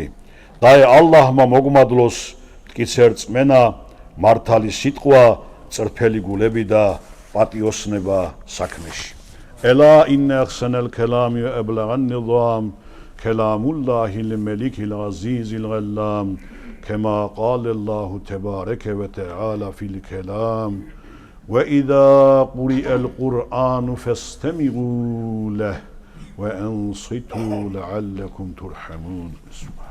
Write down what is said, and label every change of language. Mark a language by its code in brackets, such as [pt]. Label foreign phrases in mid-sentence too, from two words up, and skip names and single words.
[ka] და ალლაჰმა მოგმადლოს მტკიცე რწმენა, მართალი სიტყვა, წრფელი გულები და პატიოსნება საქმეში. [ar] ألا إن أحسن الكلام وأبلغ نظام كلام الله الملك العزيز العلام كما قال الله تبارك وتعالى في الكلام وإذا قرئ القرآن فاستمعوا له وأنصتوا لعلكم ترحمون.